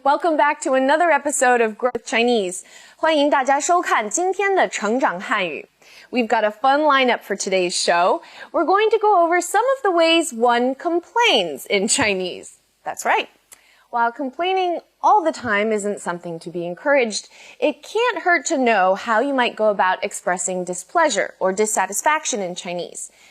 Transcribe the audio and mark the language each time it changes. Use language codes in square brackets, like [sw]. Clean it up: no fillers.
[en] Welcome back to another episode of Growth Chinese. [zh] 欢迎大家收看今天的成长汉语。 [en] We've got a fun lineup for today's show. We're going to go over some of the ways one complains in Chinese. That's right. While complaining all the time isn't something to be encouraged, it can't hurt to know how you might go about expressing displeasure or dissatisfaction in Chinese.